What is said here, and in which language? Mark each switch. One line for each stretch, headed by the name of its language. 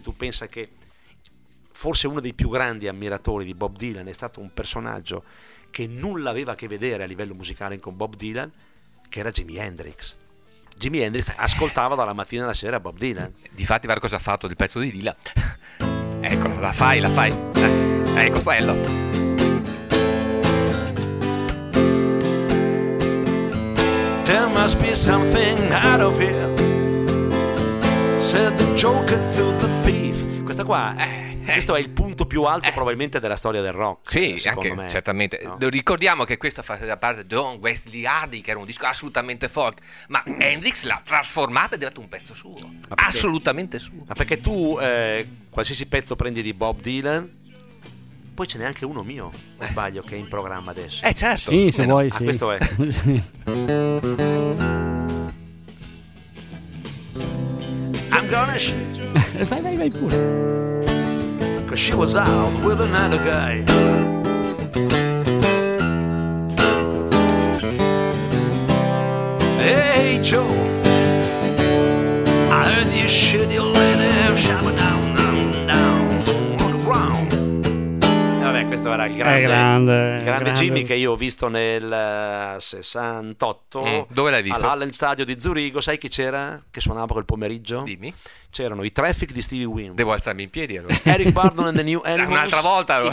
Italian: Tu pensa che forse uno dei più grandi ammiratori di Bob Dylan è stato un personaggio che nulla aveva a che vedere a livello musicale con Bob Dylan, che era Jimi Hendrix. Ascoltava dalla mattina alla sera Bob Dylan. Difatti, guarda cosa ha fatto del pezzo di Dylan. Eccolo, la fai, ecco quello.
English: There must be something out of here, said the joker to the thief.
Italian: Questa qua, questo è il punto più alto probabilmente della storia del rock. Sì, anche me, certamente, no? Ricordiamo che questo fa parte di John Wesley Hardy, che era un disco assolutamente folk, ma Hendrix l'ha trasformato e è diventato un pezzo suo, perché, assolutamente suo. Ma perché tu qualsiasi pezzo prendi di Bob Dylan, poi ce n'è anche uno mio, non sbaglio, che è in programma adesso. Certo. Sì, se vuoi, sì. Questo è. Sì.
English: I'm gonna shoot.
Italian: Vai pure.
English: 'Cause she was out with another guy. Hey Joe, I heard you shoot your lady, shot her down on the ground.
Italian: Vabbè, questo era il grande Jimmy, che io ho visto nel 68. Dove l'hai visto? All'Allen Stadio di Zurigo. Sai chi c'era che suonava quel pomeriggio? Dimmi. C'erano i Traffic di Stevie Wonder. Devo alzarmi in piedi allora. Eric Burdon and the New Animals. Un'altra volta allora.